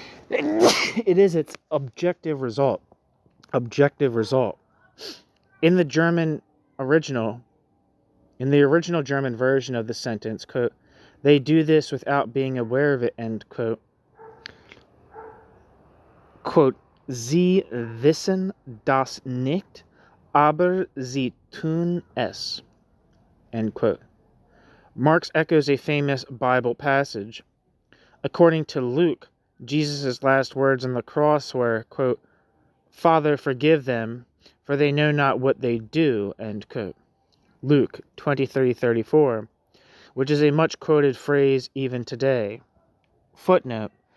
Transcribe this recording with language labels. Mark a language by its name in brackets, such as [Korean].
[English] It is its objective result. Objective result. In the German original, in the original German version of the sentence, quote, they do this without being aware of it, end quote. [German] Quote, Sie wissen das nicht, aber sie tun es, end quote. [English] Marx echoes a famous Bible passage. According to Luke, Jesus' last words on the cross were, quote, Father, forgive them, for they know not what they do, end quote. Luke 23:34, which is a much-quoted phrase even today. Footnote.